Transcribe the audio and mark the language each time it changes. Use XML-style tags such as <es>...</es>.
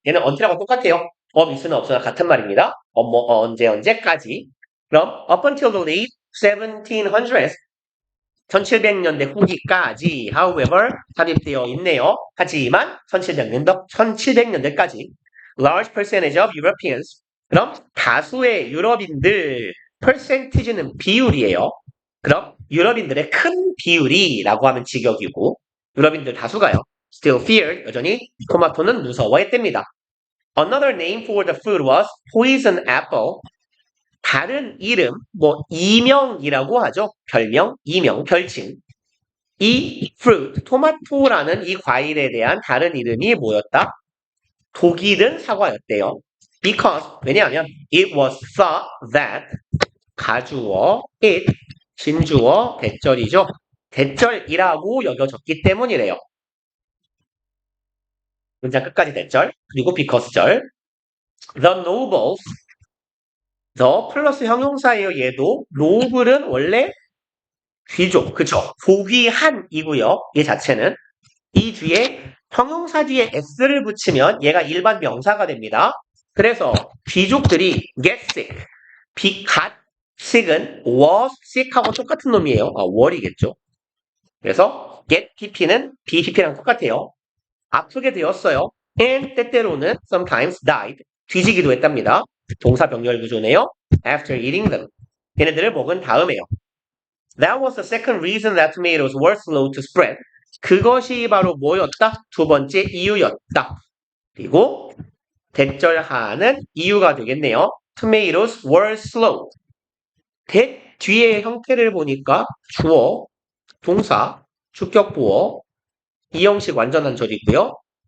<ko>얘는 until하고 똑같아요. up 있으나 없으나 같은 말입니다. 언제까지.</ko> <en>그럼 up until the late 1700s</en> <ko>1700년대 후기까지</ko> <en>however</en> <ko>삽입되어 있네요. 하지만 1700년대까지</ko> <en>large percentage of Europeans</en> <ko>그럼 다수의 유럽인들 percentage는 비율이에요. 그럼 유럽인들의 큰 비율이라고 하면 직역이고 유럽인들 다수가요.</ko> <en>Still feared</en> <ko>여전히 토마토는 무서워했답니다.</ko> <en>Another name for the food was poison apple.</en> <ko>다른 이름, 이명이라고 하죠. 별명, 이명, 별칭. 이 fruit, 토마토라는 이 과일에 대한 다른 이름이 뭐였다? 독일은 사과였대요. Because, 왜냐하면</ko> <en>it was thought that</en> <ko>가주어, it, 진주어, 대절이죠. 대절이라고 여겨졌기 때문이래요. 문장 끝까지 대절, 그리고 because절.</ko> <en>The nobles, the</en> <ko>플러스 형용사예요. 얘도 noble은 원래 귀족, 그쵸? 고귀한이고요. 얘 자체는 이 뒤에 형용사 뒤에 s를 붙이면 얘가 일반 명사가 됩니다. 그래서 귀족들이</ko> <en>get sick, got sick</en> <ko>은 was sick하고 똑같은 놈이에요. 월이겠죠. 그래서 get pp는 be pp랑 똑같아요. 아프게 되었어요.</ko> <en>and</en> <ko>때때로는</ko> <en>sometimes died.</en> <ko>뒤지기도 했답니다. 동사 병렬 구조네요.</ko> <en>after eating them.</en> <ko>얘네들을 먹은 다음에요.</ko> <en>That was the second reason that tomatoes were slow to spread.</en> <ko>그것이 바로 뭐였다? 두 번째 이유였다. 그리고 대절하는 이유가 되겠네요.</ko> <en>Tomatoes were slow.</en> <ko>that 뒤에 형태를 보니까 주어, 동사, 주격보어, 이형식 완전한 절이고요.</ko>